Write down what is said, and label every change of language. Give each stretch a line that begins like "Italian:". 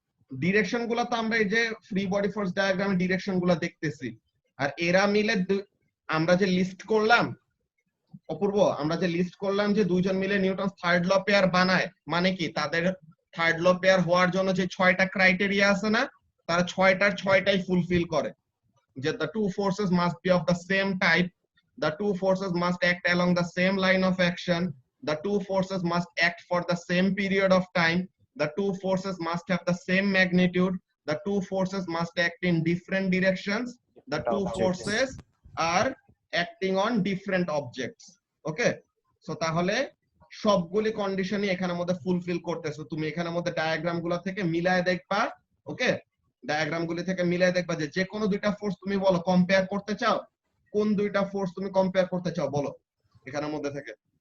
Bangla: Direction গুলা তো আমরা এই যে ফ্রি বডি ফোর্স ডায়াগ্রামে ডিরেকশন গুলা দেখতেছি, আর এরা মিলে আমরা যে লিস্ট করলাম অপূর্ব, আমরা যে লিস্ট করলাম যে দুইজন মিলে নিউটনস থার্ড ল পেয়ার বানায়, মানে কি তাদের থার্ড ল পেয়ার হওয়ার জন্য যে 6টা ক্রাইটেরিয়া আছে না, তারা 6টার 6টাই ফুলফিল করে।
English: যে the two forces must be of the same type, the two forces must act along the same line of action, the two forces must act for the same period of time, the two forces must have the same magnitude, the two forces must act in different directions, the two forces are acting on different objects.
Bangla: Okay, so তাহলে সবগুলি কন্ডিশনই এখানের মধ্যে fulfil করতেছো। তুমি এখানের মধ্যে diagram গুলো থেকে মিলায় দেখবা। ওকে, ডায়াগ্রাম গুলি থেকে মিলায় দেখবা যে কোনো দুইটা ফোর্স তুমি বলো কম্পেয়ার করতে চাও, কোন দুইটা ফোর্স তুমি কম্পেয়ার করতে চাও বলো এখানের মধ্যে থেকে।